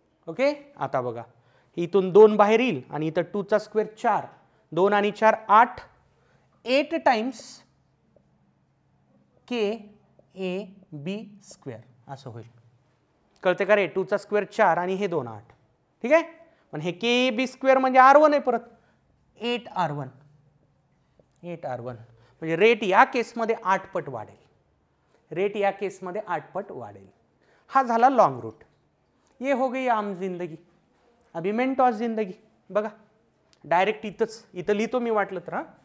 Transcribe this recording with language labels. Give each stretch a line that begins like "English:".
Marathi: Okay. आता बघा इथून 2 बाहेर येईल आणि इथं 2चा स्क्वेअर 4, 2 आणि 4 8, 8 times K A B square असं होईल. कळते का रे? 2चा स्क्वेअर 4 आणि हे 2 8. ठीक आहे. पण हे के ए बी स्क्वेअर म्हणजे R1 आहे, परत 8 R1. म्हणजे रेट या केसमध्ये 8 पट वाढेल. हा झाला लॉन्ग रूट.
Hindi: ये हो गई आम जिंदगी, अभी मेंटॉस जिंदगी.
Marathi: बघा डायरेक्ट इथं लिहितो मी वाटलं तर.